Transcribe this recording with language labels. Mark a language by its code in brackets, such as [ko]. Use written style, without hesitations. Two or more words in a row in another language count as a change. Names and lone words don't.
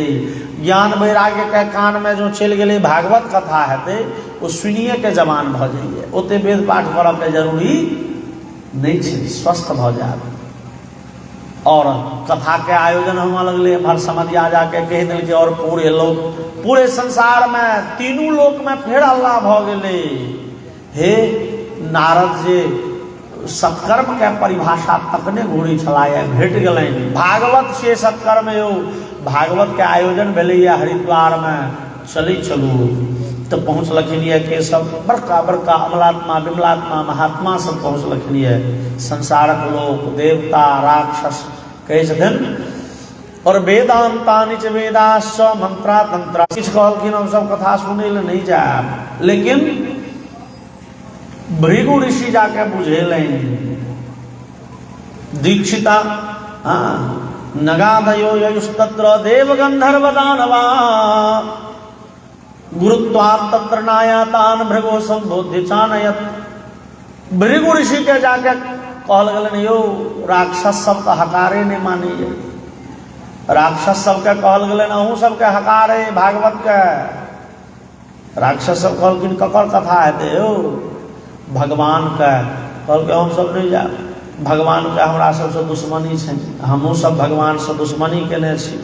[mai] ज्ञान वैराग्य के कान में जो चलि गेलै भागवत कथा हेतै वो सुनिए के जवान भऽ जाइए। ओते वेद पाठ करऽ के जरूरी नहीं छै, स्वस्थ भऽ जायब। और कथा के आयोजन होने लगले, एम्हर समधिया जाके कह दिलकै और पूरे लोग, पूरे संसार में तीनों लोक में फेर अल्लाह भऽ गेलै। हे नारद जे सत्कर्म के परिभाषा तकने घूरी छलाए भेट गेलनि। भागवत से सत्कर्म यौ। भागवत के आयोजन भेलैया हरिद्वार में, चलू तो पहुँचलखिन ये के सब बड़का बड़का अमलात्मा विमलात्मा महात्मा सब पहुँचलखिन ये। संसारक लोक देवता राक्षस कहे छथिन। और [sa] वेदांतानि च वेदाश्च मंत्रा तंत्रा [mai] किछ कहलखिन हम सब कथा सुनै ले नहीं जायब। लेकिन भृगु ऋषि जाके बुझेलनि। [sa] दीक्षिता नगादयो ययुस्तत्र देव गंधर्व दानवा गुरुत्वात् तत्र नायातान भृगो संबोध्य चानयत। [mai] भृगु ऋषि के जाके कहल गेलन यौ राक्षस सब तो हकारे नहीं मानिए। राक्षस सबके कहल गेलन अहूँ सबके हकारे भागवत के। राक्षस सब कहलखिन ककर कथा हेतै यौ? भगवान के। कहलकै हम सब नहीं जायब, भगवान के हमरा सबसे दुश्मनी छै, हमहूँ सब भगवान से दुश्मनी केने छी।